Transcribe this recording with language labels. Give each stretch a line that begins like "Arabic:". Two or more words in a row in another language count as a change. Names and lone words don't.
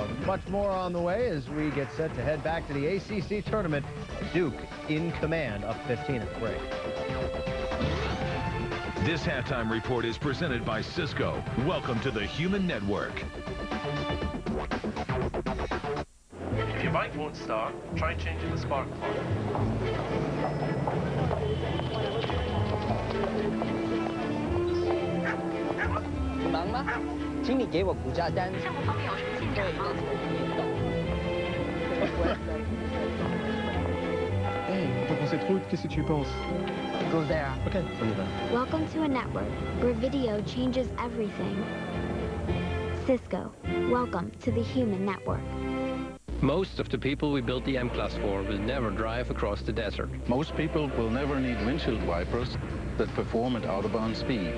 English: Much more on the way as we get set to head back to the ACC tournament. Duke in command, up 15 at the break. This halftime report is presented by Cisco. Welcome to the Human Network. If your bike won't start, try changing the spark plug.
Chinese: 你忙吗？请你给我股价单。项目方面有什么进展吗？
French: T'en pensais trop, qu'est-ce que tu penses?
English: Go there.
French: Ok, on y va.
English: Welcome to a network where video changes everything. Cisco, welcome to the Human Network. Most of the people we built the M-Class for will never drive across the desert. Most people will never need windshield wipers that perform at out-of-bound speeds.